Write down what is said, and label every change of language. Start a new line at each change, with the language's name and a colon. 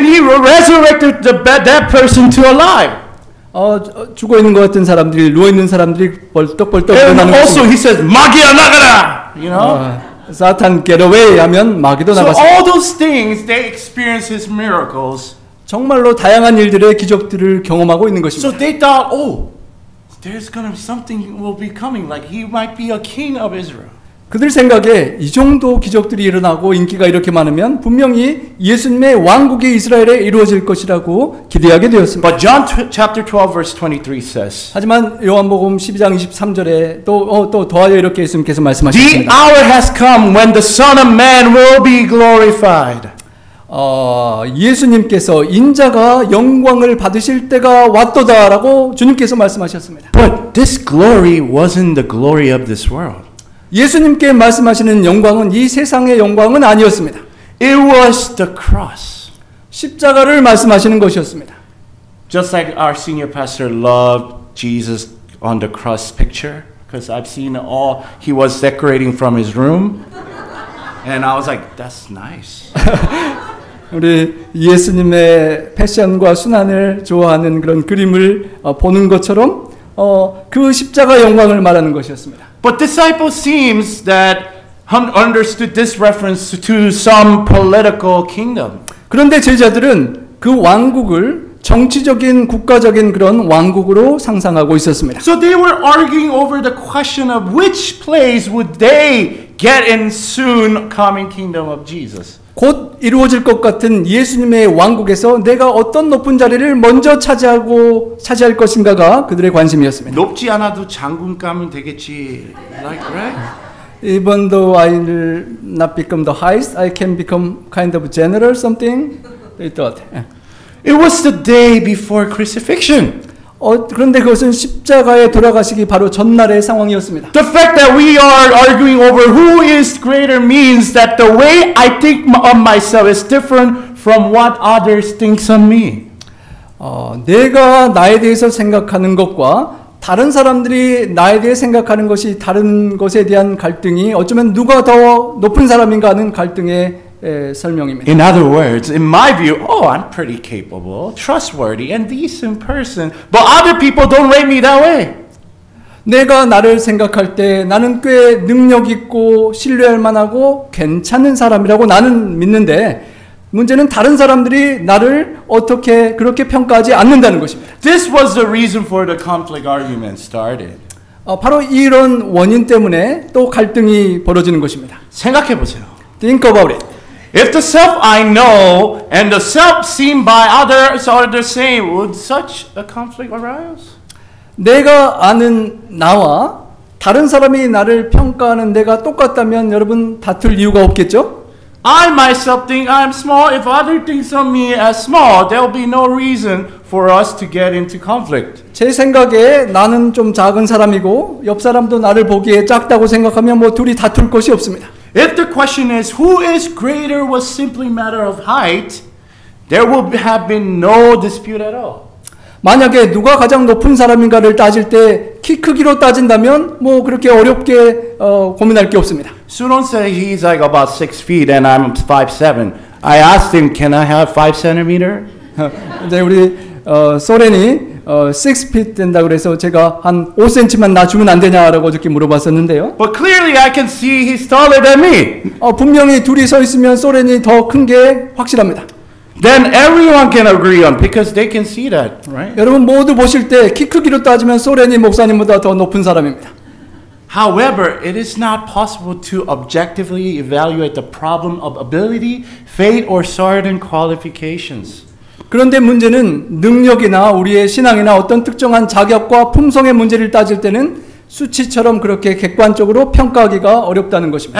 English: And he resurrected that person to alive.
Korean: 죽어 있는 것 같은 사람들이, 누워 있는 사람들이 벌떡벌떡
English: And
Korean: 일어나는
English: also
Korean: 것입니다.
English: he says,
Korean: 마귀야 나가라.
English: You know?
Korean: 사탄
English: get away
Korean: 하면 마귀도
English: So
Korean: 나갔습니다.
English: all those things, they experience his miracles.
Korean: 정말로 다양한 일들의 기적들을 경험하고 있는 것입니다.
English: So they thought, oh, there's gonna be something will be coming, like he might be a king of Israel.
Korean: 그들 생각에 이 정도 기적들이 일어나고 인기가 이렇게 많으면 분명히 예수님의 왕국이 이스라엘에 이루어질 것이라고 기대하게 되었습니다.
English: But John chapter 12 verse 23 says,
Korean: 하지만 요한복음 12장 23절에 또 더하여 이렇게 예수님께서
English: The
Korean: 말씀하셨습니다.
English: hour has come when the Son of Man will be glorified.
Korean: 예수님께서 인자가 영광을 받으실 때가 왔도다라고 주님께서 말씀하셨습니다.
English: But this glory wasn't the glory of this world.
Korean: 예수님께 말씀하시는 영광은 이 세상의 영광은 아니었습니다.
English: It was the cross.
Korean: 십자가를 말씀하시는 것이었습니다.
English: Just like our senior pastor loved Jesus on the cross picture, because I've seen all he was decorating from his room, and I was like, that's nice.
Korean: 우리 예수님의 패션과 순환을 좋아하는 그런 그림을 보는 것처럼 그 십자가 영광을 말하는 것이었습니다.
English: But disciples seems that understood this reference to some political kingdom.
Korean: 그런데 제자들은 그 왕국을 정치적인 국가적인 그런 왕국으로 상상하고 있었습니다.
English: So they were arguing over the question of which place would they get in soon coming kingdom of Jesus.
Korean: 곧 이루어질 것 같은 예수님의 왕국에서 내가 어떤 높은 자리를 먼저 차지할 것인가가 그들의 관심이었습니다. 높지 않아도 장군 가면 되겠지.
English: Like, right? Even though I will not become the highest, I can become kind of general something. They thought. It was the day before crucifixion.
Korean: 그런데 그것은 십자가에 돌아가시기 바로 전날의 상황이었습니다.
English: The fact that we are arguing over who is greater means that the way I think of myself is different from what others think of me.
Korean: 내가 나에 대해서 생각하는 것과 다른 사람들이 나에 대해 생각하는 것이 다른 것에 대한 갈등이 어쩌면 누가 더 높은 사람인가 하는 갈등의 설명입니다.
English: In other words, in my view, oh, I'm pretty capable, trustworthy, and decent person, but other people don't rate me that way.
Korean: 내가 나를 생각할 때 나는 꽤 능력 있고 신뢰할 만하고 괜찮은 사람이라고 나는 믿는데 문제는 다른 사람들이 나를 어떻게 그렇게 평가하지 않는다는 것입니다.
English: This was the reason for the conflict argument started.
Korean: 바로 이런 원인 때문에 또 갈등이 벌어지는 것입니다. 생각해 보세요.
English: Think about it. If the self I know and the self seen by others are the same, would such a conflict arise?
Korean: 내가 아는 나와 다른 사람이 나를 평가하는 내가 똑같다면 여러분 다툴 이유가 없겠죠?
English: I myself think I'm small. If others think of me as small, there will be no reason for us to get into conflict.
Korean: 제 생각에 나는 좀 작은 사람이고 옆 사람도 나를 보기에 작다고 생각하면 뭐 둘이 다툴 것이 없습니다.
English: If the question is who is greater was simply a matter of height, there will have been no dispute at all.
Korean: 만약에 누가 가장 높은 사람인가를 따질 때 키 크기로 따진다면 뭐 그렇게 어렵게 고민할 게 없습니다.
English: Suron said he's like about 6 feet and I'm 5'7". I asked him, can I have 5 centimeter?
Korean: 이제 우리 소렌이 6feet 된다 그래서 제가 한 5cm만 낮추면 안 되냐라고 어저께 물어봤었는데요.
English: But clearly I can see he's taller than me.
Korean: 분명히 둘이 서 있으면 소렌이 더 큰 게 확실합니다.
English: Then everyone can agree on because they can see that, right?
Korean: 여러분 모두 보실 때 키 크기로 따지면 소렌이 목사님보다 더 높은 사람입니다.
English: However, it is not possible to objectively evaluate the problem of ability, fate, or certain qualifications.
Korean: 그런데 문제는 능력이나 우리의 신앙이나 어떤 특정한 자격과 품성의 문제를 따질 때는 수치처럼 그렇게 객관적으로 평가하기가 어렵다는 것입니다.